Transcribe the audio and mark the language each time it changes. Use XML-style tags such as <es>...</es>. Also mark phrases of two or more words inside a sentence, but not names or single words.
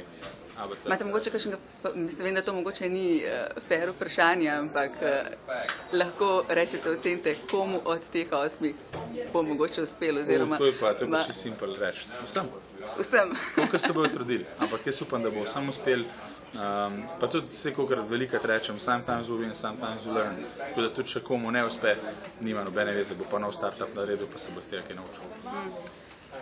<sl>Imate mogoče kakšnega, vem, da to mogoče ni fair vprašanje, ampak lahko rečete, ocenite, komu od teh 8 bo mogoče uspelo oziroma... To je pa če simpel reči. Vsem. Kolikor se bojo trudili. Ampak jaz upam, da bo vsem uspel. Pa tudi vse, kolikor velikrat rečem,</sl> <en>sometimes we win, sometimes we learn.</en> <sl>Tako da tudi če komu ne uspe, nima nobene veze, bo pa nov startup naredil, pa se bo iz tega kaj naučil.</sl>